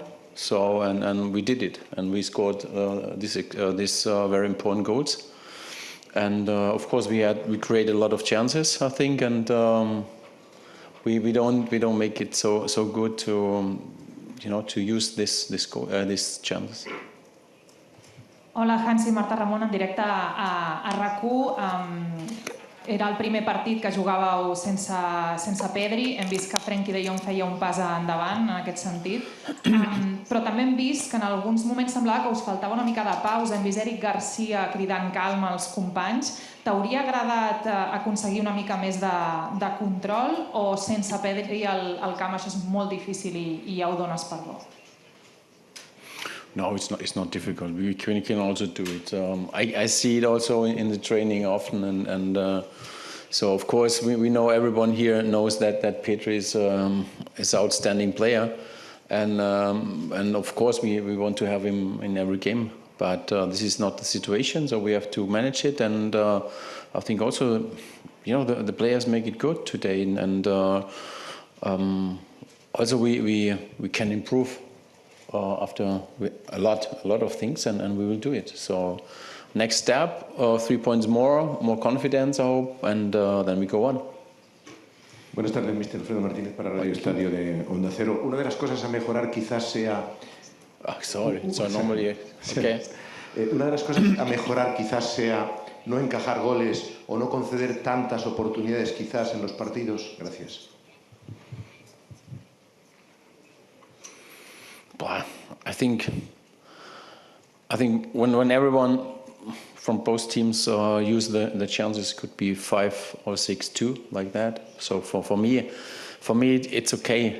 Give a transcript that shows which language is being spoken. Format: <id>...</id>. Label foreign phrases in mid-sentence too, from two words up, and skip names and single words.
<en>So and we did it, and we scored these very important goals. And of course we created a lot of chances, I think, and we don't make it so good to to use these chances.</en> <ca>Hola, Hansi, Marta Ramon, en directe a RAC1. Era el primer partit que jugàveu sense Pedri. Hem vist que Frenkie de Jong feia un pas endavant en aquest sentit. Però també hem vist que en alguns moments semblava que us faltava una mica de pausa. Hem vist Eric Garcia cridant calma als companys. T'hauria agradat aconseguir una mica més de control o sense Pedri al camp això és molt difícil i ja ho dones per bo?</ca> <en>No, it's not difficult. We can also do it. I see it also in the training often, and so of course we know, everyone here knows that Pedri is an outstanding player, and of course we want to have him in every game. But this is not the situation, so we have to manage it. And I think also, the players make it good today, and also we can improve. After a lot of things, and we will do it. So next step, 3 points more confidence, I hope, and then we go on.</en> <es>Buenas tardes, Mr. Alfredo Martínez para Radio Estadio de Onda Cero. Una de las cosas a mejorar quizás sea...</es> <en>normally, okay.</en> <es>Una de las cosas a mejorar quizás sea no encajar goles o no conceder tantas oportunidades quizás en los partidos. Gracias.</es> <en>I think when everyone from both teams use the chances, could be 5 or 6-2 like that. So for me it's okay.</en>